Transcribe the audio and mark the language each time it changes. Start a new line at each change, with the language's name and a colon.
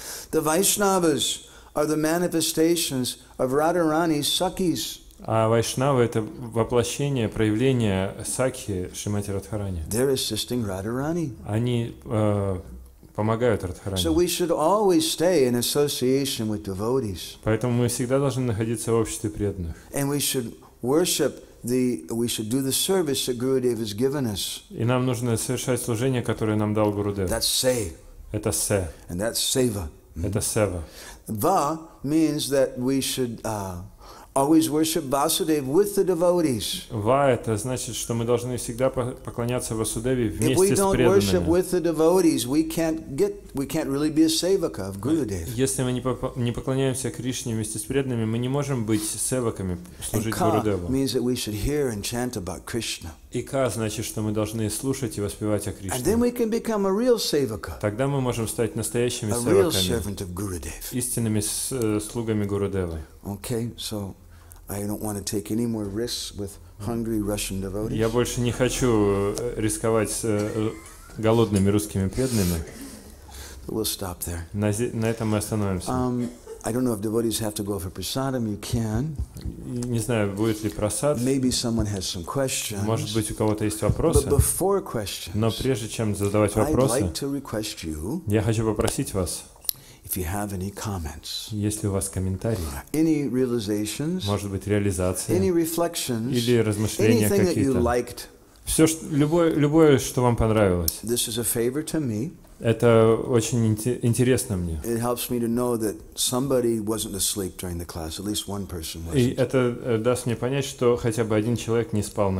English: The Vaishnavas are the manifestations of Radharani's Sakhis.
Russian: А вайшнавы — это воплощение, проявление Сакхи Шримати Радхарани.
English: They're assisting Radharani.
Russian: Они помогают Радхарани.
English: So we should always stay in association with devotees.
Russian: Поэтому мы всегда должны находиться в обществе преданных.
English: And we should worship we should do the service that Gurudev has given us.
Russian: И нам нужно совершать служение, которое нам дал Гурудев.
English: That's say.
Russian: Это се.
English: And that's seva.
Russian: Это сева.
English: Va means that we should always worship Vasudeva with the devotees.
Russian: Ва — это значит, что мы должны всегда поклоняться Васудеве
English: If we
Russian: вместе с
English: don't worship
Russian: преданными.
English: with the devotees, we can't really be a sevaka of Gurudev.
Russian: Если мы не поклоняемся Кришне вместе с преданными, мы не можем быть севаками,
English: And
Russian: служить
English: ka
Russian: Гурудеву.
English: means that we should hear and chant about Krishna.
Russian: И ка значит, что мы должны слушать и воспевать о
English: And then
Russian: Кришне.
English: we can become a real sevaka,
Russian: Тогда мы можем стать настоящими
English: a real
Russian: севаками,
English: servant of Gurudev.
Russian: истинными слугами Гурудевы.
English: Okay, so I don't want to take any more risks with hungry Russian devotees.
Russian: Я больше не хочу рисковать с голодными русскими преданными.
English: We'll stop there.
Russian: На этом мы остановимся.
English: I don't know if devotees have to go for prasadam. You can.
Russian: Не знаю, будет ли просад.
English: Maybe someone has some questions.
Russian: Может быть, у кого-то есть
English: But
Russian: вопросы.
English: before questions,
Russian: Но прежде чем задавать
English: I'd
Russian: вопросы,
English: like to request you,
Russian: я хочу попросить вас,
English: if you have any comments,
Russian: если у вас комментарии,
English: any realizations,
Russian: может быть, реализация
English: any reflections,
Russian: или размышления
English: anything that you
Russian: какие-то.
English: liked.
Russian: Все, любое, что вам понравилось.
English: This is a favor to me.
Russian: Это очень интересно мне.
English: It helps me to know that somebody wasn't asleep during the class. At least one person
Russian: И
English: wasn't.
Russian: это даст мне понять, что хотя бы один человек не спал на